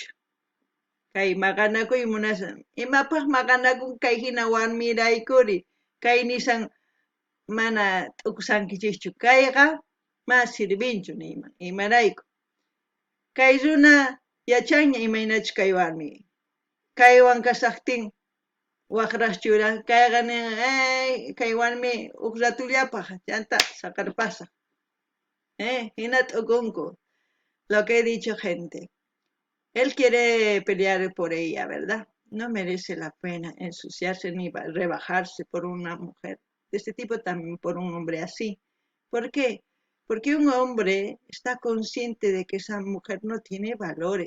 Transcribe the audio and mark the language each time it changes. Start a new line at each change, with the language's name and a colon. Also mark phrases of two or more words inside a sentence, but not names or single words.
Quechua: Kay maqanakuy munasan, imapaq maqanakun kay hina warmiraykuri, kay nisan mana t'uqsankichischu, kayqa mas sirvinchu niyman, imarayku. Kay runa yachanña imaynachu kay warmi. Kaywan kasaqtin waqras chura, kayqa nin kay warmi uq ratullapaq llantata saqarpasaq. Hina t'ukunku.
Spanish: Lo que he dicho, gente. Él quiere pelear por ella, ¿verdad? No merece la pena ensuciarse ni rebajarse por una mujer de este tipo, también por un hombre así. ¿Por qué? Porque un hombre está consciente de que esa mujer no tiene valores.